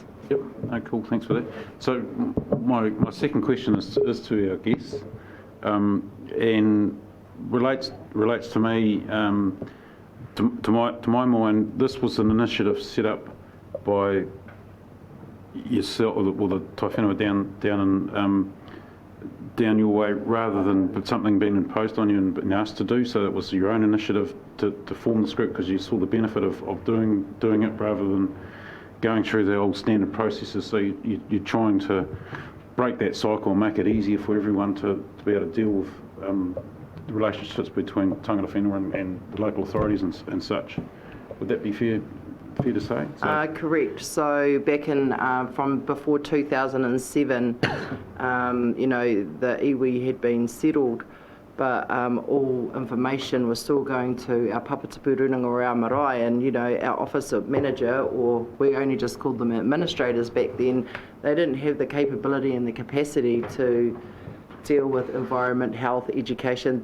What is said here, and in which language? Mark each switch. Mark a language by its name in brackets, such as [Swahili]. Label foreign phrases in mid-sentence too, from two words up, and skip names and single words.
[English] Yep, no, cool, thanks for that. So my second question is to our guests, and relates to me, to my mind, this was an initiative set up by yourself, or the [Māori] tai whenua [English] down your way, rather than something being imposed on you and being asked to do. So it was your own initiative to form this group because you saw the benefit of doing it rather than going through the old standard processes. So you're trying to break that cycle and make it easier for everyone to be able to deal with the relationships between [Māori] tangata whenua [English] and the local authorities and such. Would that be fair to say? Correct. So back in from before 2007, you know, the iwi had been settled, but all information was still going to our [Māori] papatapu runanga [English] or our marae, and you know, our office of manager, or we only just called them administrators back then, they didn't have the capability and the capacity to deal with environment, health, education.